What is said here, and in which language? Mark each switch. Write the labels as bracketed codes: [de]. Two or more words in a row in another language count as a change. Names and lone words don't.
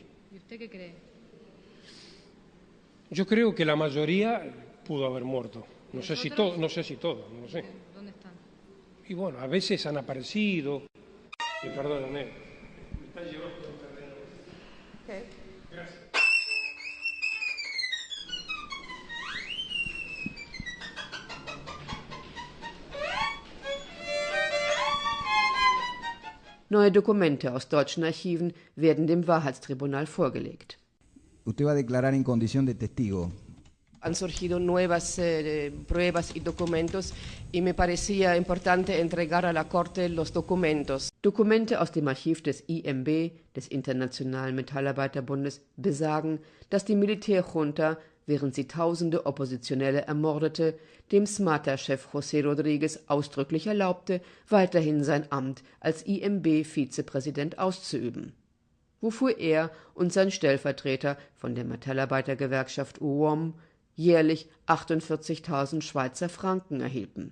[es] ¿Y usted qué cree? Yo creo que la mayoría pudo haber muerto. No sé si todo, no lo sé. ¿Dónde están? Y bueno, a veces han aparecido. Perdóname, me están llevando a un terreno. Okay. Gracias. [de] Neue Dokumente aus deutschen Archiven werden dem Wahrheitstribunal vorgelegt. [es] Usted va a declarar en condición de testigo. Han surgido nuevas pruebas y documentos y me parecía importante entregar a la Corte los documentos. [de] Dokumente aus dem Archiv des IMB, des Internationalen Metallarbeiterbundes, besagen, dass die Militärjunta, während sie tausende Oppositionelle ermordete, dem SMATA-Chef José Rodríguez ausdrücklich erlaubte, weiterhin sein Amt als IMB-Vizepräsident auszuüben, wofür er und sein Stellvertreter von der Metallarbeitergewerkschaft UOM jährlich 48.000 Schweizer Franken erhielten.